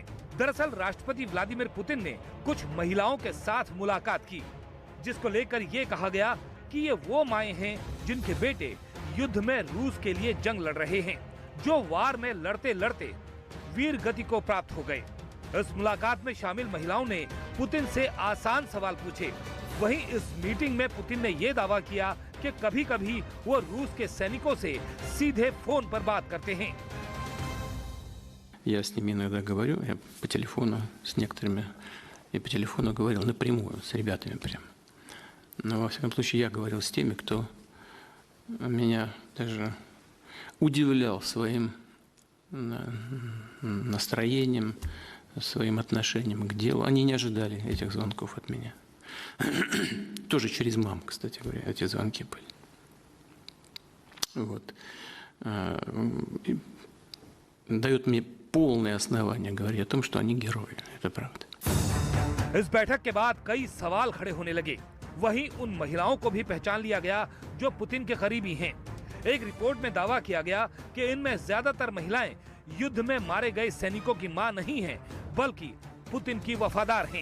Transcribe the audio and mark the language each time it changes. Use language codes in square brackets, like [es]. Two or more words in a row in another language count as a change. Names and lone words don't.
[hi] दरअसल राष्ट्रपति व्लादिमीर पुतिन ने कुछ महिलाओं के साथ मुलाकात की, जिसको लेकर ये कहा गया कि ये वो माएं हैं जिनके बेटे युद्ध में रूस के लिए जंग लड़ रहे हैं, जो वार में लड़ते लड़ते वीर गति को प्राप्त हो गए। इस मुलाकात में शामिल महिलाओं ने पुतिन से आसान सवाल पूछे। वहीं इस मीटिंग में पुतिन ने ये दावा किया कि कभी-कभी वो रूस के सैनिकों से सीधे फोन पर बात करते हैं। [ru] Я с ними иногда говорю, я по телефону с некоторыми, и по телефону говорил напрямую с ребятами прям. Но во всяком случае я говорил с теми, кто меня даже удивлял своим настроением, своим отношением к делу. Они не ожидали этих звонков от меня. Тоже через мам, кстати говоря, эти звонки были. Вот. Дает мне полное основание говорить о том, что они герои. Это правда. [hi] इस बैठक के बाद कई सवाल खड़े होने लगे। वहीं उन महिलाओं को भी पहचान लिया गया जो पुतिन के करीबी हैं। एक रिपोर्ट में दावा किया गया कि इनमें ज्यादातर महिलाएं युद्ध में मारे गए सैनिकों की मां नहीं हैं, बल्कि पुतिन की वफादार हैं।